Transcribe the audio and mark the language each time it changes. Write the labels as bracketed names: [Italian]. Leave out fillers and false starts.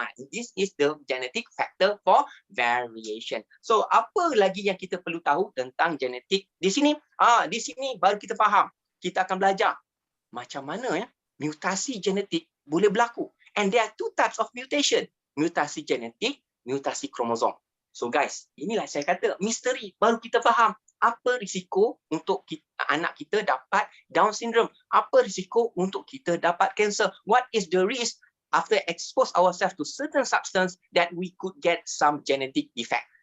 [English] This is the genetic factor for variation. [Malay] So, apa lagi yang kita perlu tahu tentang genetik di sini? Di sini baru kita faham. Kita akan belajar macam mana mutasi genetik boleh berlaku. [English] And there are 2 types of mutation. [Malay] Mutasi genetik, mutasi kromosom. So guys, inilah saya kata misteri. Baru kita faham apa risiko untuk anak kita dapat Down syndrome. Apa risiko untuk kita dapat kanser. [English] What is the risk after expose ourselves to certain substance that we could get some genetic defect.